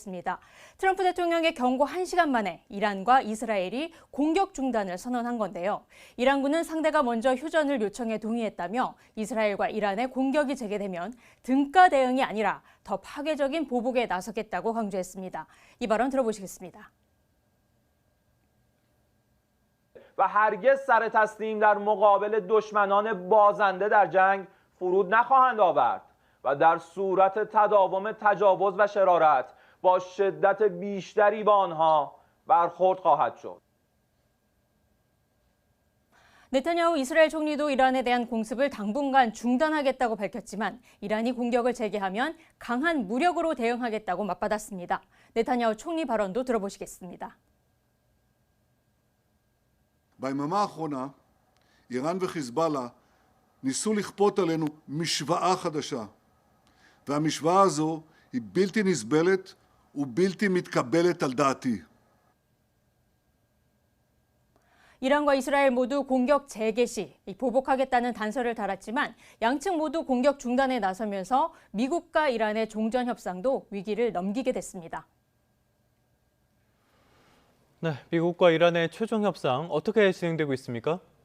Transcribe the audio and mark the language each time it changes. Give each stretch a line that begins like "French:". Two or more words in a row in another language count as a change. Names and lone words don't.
Korean: 트럼프 대통령의 경고 1시간 만에 이란과 이스라엘이 이스라엘이 공격 중단을 선언한 건데요. 이란군은 상대가 먼저 휴전을 요청해 동의했다며 이스라엘과 이란의 공격이 재개되면 등가 대응이 아니라 더 파괴적인 보복에 나서겠다고 강조했습니다. 이 발언 들어보시겠습니다.
Persian: و هرگز سر تسلیم در مقابل دشمنان بازنده در جنگ فرود نخواهند آورد و در صورت تداوم تجاوز و شرارت با شدت بیشتری با آنها برخورد خواهد شد.
Korean: 네타냐후 이스라엘 총리도 이란에 대한 공습을 당분간 중단하겠다고 밝혔지만 이란이 공격을 재개하면 강한 무력으로 대응하겠다고 맞받았습니다. 네타냐후 총리 발언도 들어보시겠습니다.
Hebrew: ביממה האחרונה, איראן וחיזבאללה ניסו לכפות עלינו משוואה חדשה. והמשוואה הזו היא בלתי נסבלת ובלתי מתקבלת על דעתי.
Korean: 이란과 이스라엘 모두 공격 재개 시 보복하겠다는 단서를 달았지만 양측 모두 공격 중단에 나서면서 미국과 이란의 종전 협상도 위기를 넘기게 됐습니다. 네, 미국과 이란의 최종 협상 어떻게 진행되고 있습니까?